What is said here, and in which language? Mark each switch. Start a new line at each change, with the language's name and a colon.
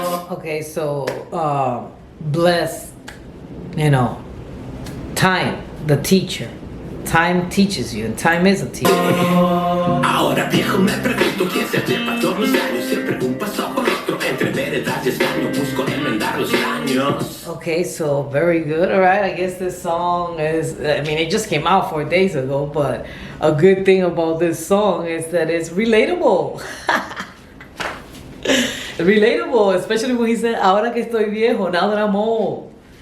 English: Okay, so bless, time, the teacher. Time teaches you, and time is a teacher.
Spanish: Ahora viejo me pregunto quién se lleva todos los años, siempre un paso por otro, entre veredas y escaño, busco enmendar los daños.
English: Okay, so very good. All right, I guess this song is, it just came out 4 days ago, but a good thing about this song is that it's relatable. Relatable, especially when he said,
Spanish: ahora que estoy viejo,
English: now that I'm old.